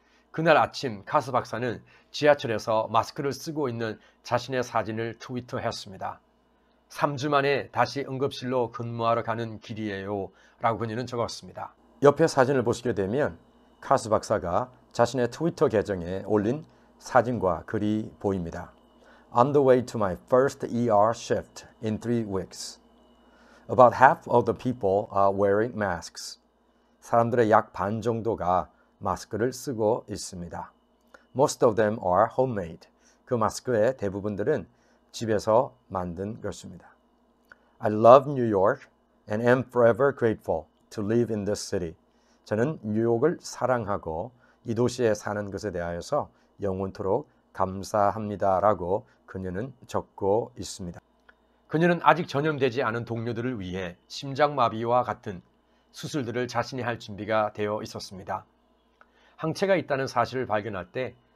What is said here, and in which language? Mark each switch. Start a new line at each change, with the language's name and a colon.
Korean: 그날 아침 카스 박사는 지하철에서 마스크를 쓰고 있는 자신의 사진을 트위터했습니다. 3주 만에 다시 응급실로 근무하러 가는 길이에요 라고 그녀는 적었습니다. 옆에 사진을 보시게 되면 카스 박사가 자신의 트위터 계정에 올린 사진과 글이 보입니다.
English: On the way to my first ER shift in 3 weeks. About half of the people are wearing masks.
Korean: 사람들의 약 반 정도가 마스크를 쓰고 있습니다.
English: Most of them are homemade.
Korean: 그 마스크의 대부분들은 집에서 만든 것입니다.
English: I love New York and am forever grateful to live in this city.
Korean: 저는 뉴욕을 사랑하고 이 도시에 사는 것에 대하여서 영원토록 감사합니다라고 그녀는 적고 있습니다. 그녀는 아직 전염되지 않은 동료들을 위해 심장마비와 같은 수술들을 자신이 할 준비가 되어 있었습니다. 항체가 있다는 사실을 발견할 때